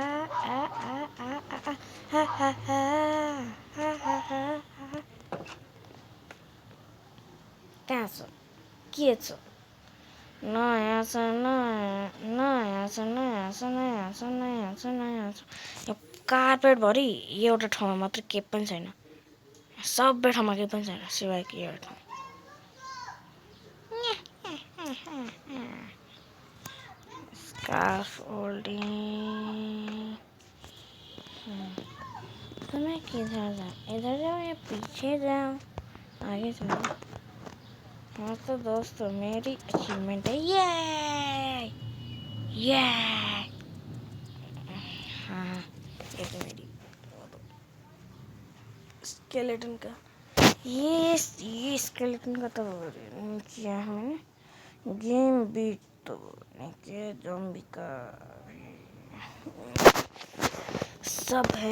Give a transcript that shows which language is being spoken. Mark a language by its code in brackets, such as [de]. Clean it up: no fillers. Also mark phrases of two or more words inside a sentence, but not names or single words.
[ne] कहाँ छ के छ नयाँ छ कार्पेटभरि एउटा ठाउँमा मात्र के पनि छैन सबै ठाउँमा के पनि छैन सिवाय कि एउटा ठाउँ [hi] स्काफोल्डिंग तो मैं किधर जाऊँ इधर जाऊँ या पीछे जाऊँ आगे चलो हाँ तो दोस्तों मेरी अचीवमेंट है ये हाँ ये तो मेरी स्केलेटन का ये स्केलेटन का तो किया है मैंने गेम बीट तो नीचे ज़ॉम्बी का सब है।